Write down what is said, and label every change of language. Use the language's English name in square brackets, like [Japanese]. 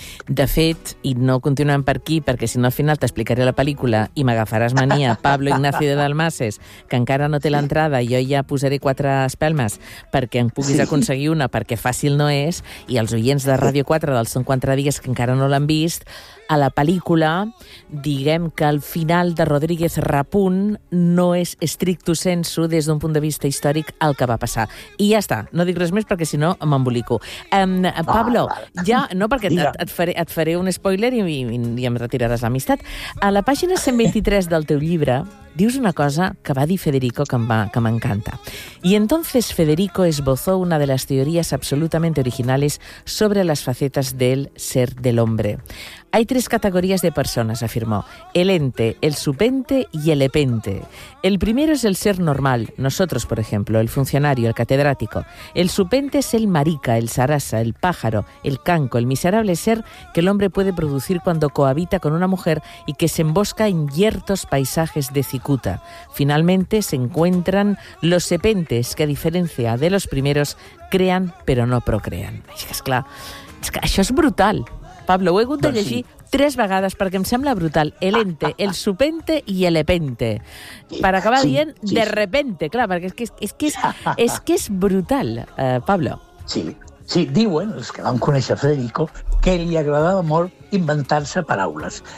[Catalan] De fet, i no continuem per aquí, perquè si no al final t'explicaré la pel·lícula i m'agafaràs mania, Pablo Ignacio de Dalmases, que encara no té l'entrada, jo ja posaré quatre espelmes perquè em puguis aconseguir una, perquè fàcil no és, i els oients de Ràdio 4 dels 54 dies que encara no l'han vist, a la pel·lícula diguem que el final de Rodríguez Rapunt no és stricto sensu des d'un punt de vista històric el que va passar. I ja està, no dic res més perquè si no m'embolico. Pablo, ja, no perquè... Et faré un spoiler i em retiraràs l'amistat. A la pàgina 123 del teu llibre dius una cosa que va dir Federico que m'encanta. [Spanish] Y entonces Federico esbozó una de las teorías absolutamente originales sobre las facetas del ser del hombre. Hay tres categorías de personas, afirmó. El ente, el supente y el epente. El primero es el ser normal, nosotros, por ejemplo, el funcionario, el catedrático. El supente es el marica, el sarasa, el pájaro, el canco, el miserable ser que el hombre puede producir cuando cohabita con una mujer y que se embosca en yertos paisajes de cicuta. Finalmente se encuentran los sepentes, que a diferencia de los primeros, crean pero no procrean. [Catalan] És que això és brutal. Pablo, ho he hagut de llegir tres vegades perquè em sembla brutal. El ente, el supente i el epente. Per acabar dient, de repente, clar, perquè és que és brutal, Pablo. Sí, diuen els que van conèixer Federico que li agradava molt inventar-se paraules.